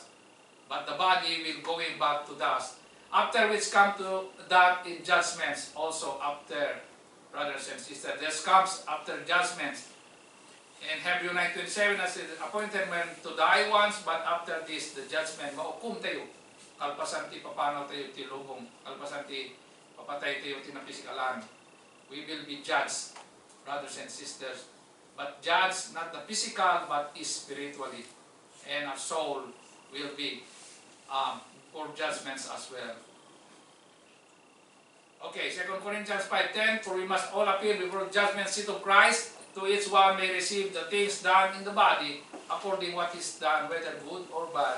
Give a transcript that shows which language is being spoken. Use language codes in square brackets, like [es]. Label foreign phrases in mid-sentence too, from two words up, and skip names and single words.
[en] But the body will going back to dust. After which come to that in judgments also after, brothers and sisters. This comes after judgments. In Hebrew 9:27, as it is appointed men to die once, but after this, the judgment, [ilo] maukum tayo. Kalpasan ti papanaw tayo ti lubong. Kalpasan ti papatay tayo ti napisikalan. [en] We will be judged, brothers and sisters. But judged not the physical, but spiritually. And our soul will be for judgments as well. Okay, 2 Corinthians 5:10, for we must all appear before the judgment seat of Christ, to each one may receive the things done in the body, according what is done, whether good or bad.